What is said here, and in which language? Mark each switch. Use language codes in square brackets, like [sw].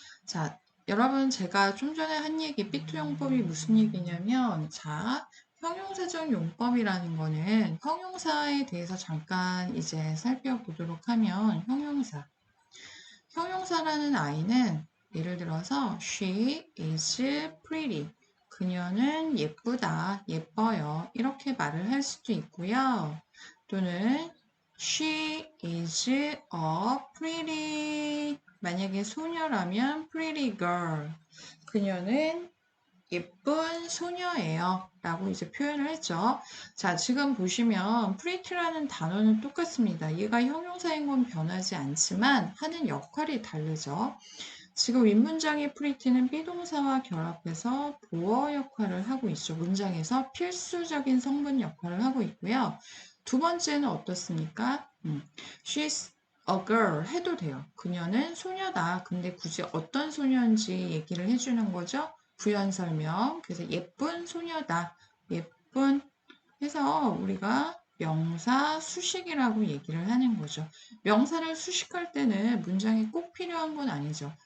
[ko] 자, 여러분 제가 좀 전에 한 얘기 삐투용법이 무슨 얘기냐면 자, 형용사적 용법이라는 거는 형용사에 대해서 잠깐 이제 살펴보도록 하면 형용사라는 아이는 예를 들어서 [en] she is pretty. [ko] 그녀는 예쁘다, 예뻐요. 이렇게 말을 할 수도 있고요. 또는 [en] she is a pretty. [ko] 만약에 소녀라면 [en] pretty girl. [ko] 그녀는 예쁜 소녀예요. 라고 이제 표현을 했죠. 자, 지금 보시면 pretty라는 단어는 똑같습니다. 얘가 형용사인 건 변하지 않지만 하는 역할이 다르죠. 지금 윗문장의 pretty는 비동사와 결합해서 보어 역할을 하고 있죠. 문장에서 필수적인 성분 역할을 하고 있고요. 두 번째는 어떻습니까? [en] She's a girl [ko] 해도 돼요. 그녀는 소녀다. 근데 굳이 어떤 소녀인지 얘기를 해주는 거죠. 부연 설명. 그래서 예쁜 소녀다. 예쁜 해서 우리가 명사 수식이라고 얘기를 하는 거죠. 명사를 수식할 때는 문장이 꼭 필요한 건 아니죠.